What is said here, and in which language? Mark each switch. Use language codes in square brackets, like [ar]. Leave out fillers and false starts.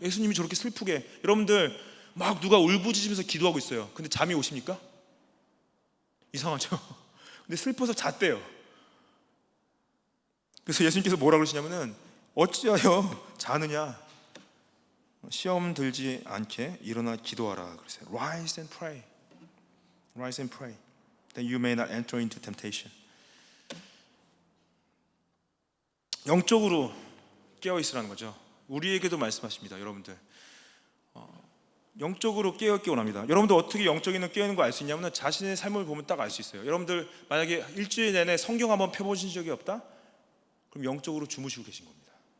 [ko] 예수님이 저렇게 슬프게, 여러분들 막 누가 울부짖으면서 기도하고 있어요. 근데 잠이 오십니까? 이상하죠. 근데 슬퍼서 잤대요. 그래서 예수님께서 뭐라 그러시냐면은 어찌하여 자느냐, 시험 들지 않게 일어나 기도하라 그러세요. [en] Rise and pray. Rise and pray that you may not enter into temptation. [ko] 영적으로 깨어 있으라는 거죠. 우리에게도 말씀하십니다. 여러분들 영적으로 깨어있기 원합니다. 여러분들 어떻게 영적인 깨어있는 거 알 수 있냐면 자신의 삶을 보면 딱 알 수 있어요. 여러분들 만약에 일주일 내내 성경 한번 펴보신 적이 없다? 그럼 영적으로 주무시고 계신 겁니다.